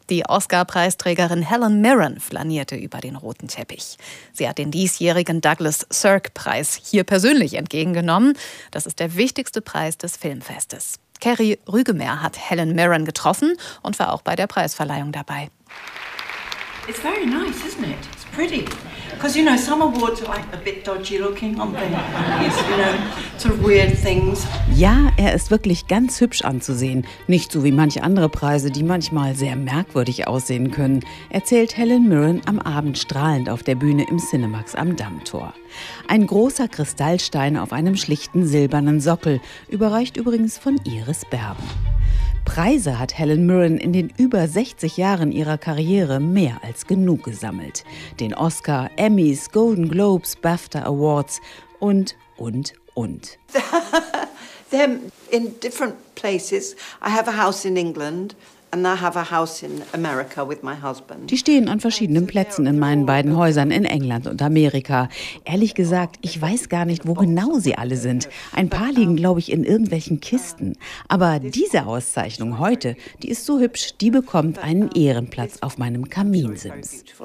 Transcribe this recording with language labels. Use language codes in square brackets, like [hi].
[de] Die Oscar-Preisträgerin Helen Mirren flanierte über den roten Teppich. Sie hat den diesjährigen Douglas Sirk-Preis hier persönlich entgegengenommen. Das ist der wichtigste Preis des Filmfestes. Carrie Rügemeyer hat Helen Mirren getroffen und war auch bei der Preisverleihung dabei. [en] It's very nice, isn't it? It's pretty. Because, you know, some awards are like a bit dodgy looking, aren't they? You know, sort of weird things. [de] Ja, er ist wirklich ganz hübsch anzusehen. Nicht so wie manche andere Preise, die manchmal sehr merkwürdig aussehen können, erzählt Helen Mirren am Abend strahlend auf der Bühne im Cinemax am Dammtor. Ein großer Kristallstein auf einem schlichten silbernen Sockel, überreicht übrigens von Iris Berben. Preise hat Helen Mirren in den über 60 Jahren ihrer Karriere mehr als genug gesammelt. Den Oscar, Emmys, Golden Globes, BAFTA Awards und. [en] They're in different places. I have a house in England, a And I have a house in America with my husband. [de] Die stehen an verschiedenen Plätzen in meinen beiden Häusern in England und Amerika. Ehrlich gesagt, ich weiß gar nicht, wo genau sie alle sind. Ein paar liegen, glaube ich, in irgendwelchen Kisten. Aber diese Auszeichnung heute, die ist so hübsch, die bekommt einen Ehrenplatz auf meinem Kaminsims.